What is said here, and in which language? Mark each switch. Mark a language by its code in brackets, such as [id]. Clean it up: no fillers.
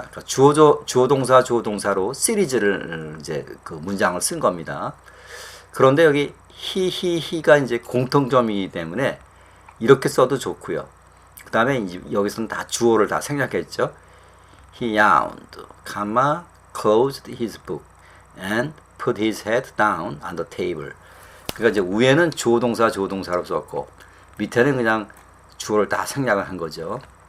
[ko] 그러니까 주어 동사로 시리즈를 이제 그 문장을 쓴 겁니다. 그런데 여기 he가 이제 공통점이기 때문에 이렇게 써도 좋고요. 그 다음에 이제 여기서는 다 주어를 다 생략했죠. [en] He yawned, closed his book, and put his head down on the table. [ko] 그러니까 이제 위에는 주어 동사로 썼고 밑에는 그냥 주어를 다 생략을 한 거죠.